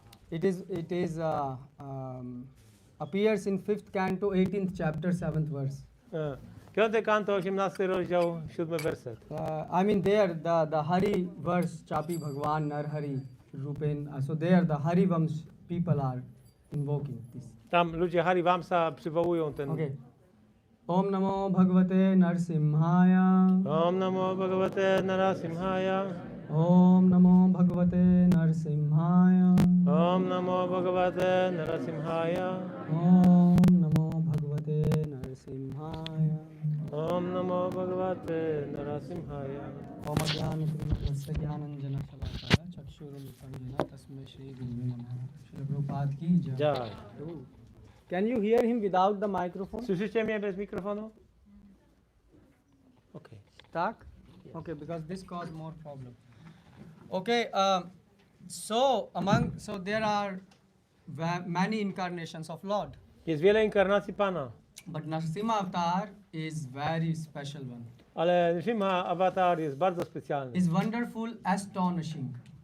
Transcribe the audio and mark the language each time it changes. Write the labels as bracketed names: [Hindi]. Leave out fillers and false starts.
[English] It appears in 5th canto, 18th chapter, 7th verse. [Polish] 5. kanto, 18 rozdział, 7 werset. [English] I mean there the Hari verse, [Sanskrit] Chapi Bhagwan Nar Hari Rupen. [English] So there the Hari Vams people are invoking this. [Polish] Tam ludzie Hari Vamsa przywołują ten. [Sanskrit] Okay. Om Namo Bhagavate Nrisimhaya. Om Namo Bhagavate Narasimhaya. Om Namo Bhagavate Nrisimhaya. Om Namo Bhagavate Narasimhaya. Om Namo Bhagavate Nrisimhaya. Om Namo Bhagavate Narasimhaya. Om Ajnana Trivasya Jnananjana Shalakaya Chakshurumipandana Tasmai Shri Gurave Namaha. [Hindi] Shri Prabhupada ki jai. Jai. [English] Can you hear him without the microphone? [Polish] Słyszycie mnie bez mikrofonu? [English] Okay. [Polish] Tak? [English] Okay, because this caused more problem. Okay, so there are many incarnations of Lord. [Polish] Jest wiele inkarnacji Pana, [English] But Narasimha avatar is very special one. [Polish] ale Nrisimha awatar jest bardzo specjalny. [English] Is wonderful, astonishing.